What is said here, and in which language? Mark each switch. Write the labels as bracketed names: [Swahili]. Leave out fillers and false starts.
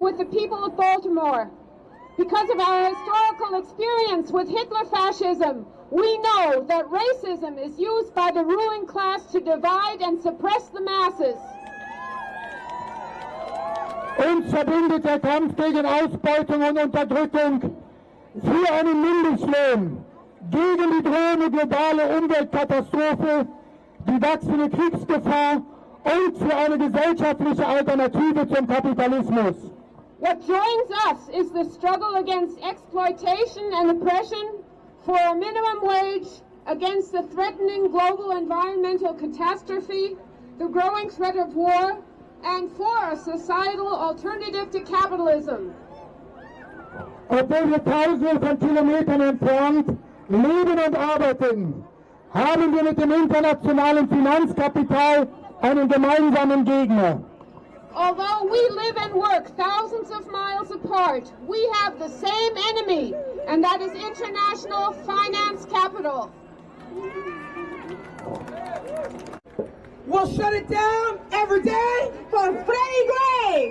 [English] with the people of Baltimore. Because of our historical experience with Hitler fascism, we know that racism is used by the ruling class to divide and suppress the masses. [German] Uns verbindet der Kampf gegen Ausbeutung und Unterdrückung, für einen Mindestlohn, gegen die drohende globale Umweltkatastrophe, die wachsende Kriegsgefahr und für eine gesellschaftliche Alternative zum Kapitalismus. [English] What joins us is the struggle against exploitation and oppression, for a minimum wage, against the threatening global environmental catastrophe, the growing threat of war, and for a societal alternative to capitalism. [German] Obwohl wir Tausende von Kilometern entfernt leben und arbeiten, haben wir mit dem internationalen Finanzkapital einen gemeinsamen Gegner. [English] Although we live and work thousands of miles apart, we have the same enemy, and that is international finance capital. We'll shut it down every day for Freddie Gray.